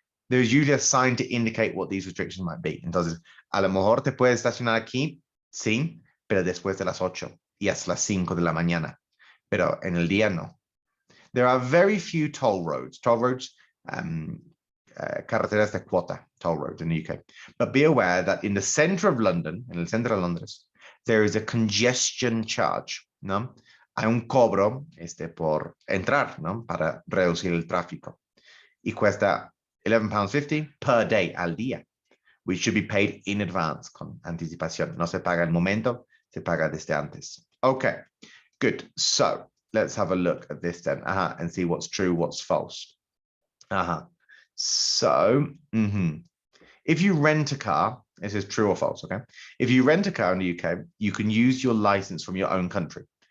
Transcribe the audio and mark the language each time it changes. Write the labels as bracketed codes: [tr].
[en] There's usually a sign to indicate what these restrictions might be. [es] Entonces, a lo mejor te puedes estacionar aquí, sí, pero después de las 8 y hasta las 5 de la mañana. Pero en el día no. [en] There are very few toll roads. Toll roads, [es] carreteras de cuota, [en] toll roads in the UK. But be aware that in the center of London, [es] en el centro de Londres, [en] there is a congestion charge, [es] ¿no? Hay un cobro por entrar, ¿no? Para reducir el tráfico. Y cuesta £11.50 [en] per day [es] al día, [en] which should be paid in advance, [es] con anticipación. No se paga al momento, se paga desde antes. [en] Okay, good. So let's have a look at this then, and see what's true, what's false. So, if you rent a car, this is true or false, okay? If you rent a car in the UK, you can use your license from your own country.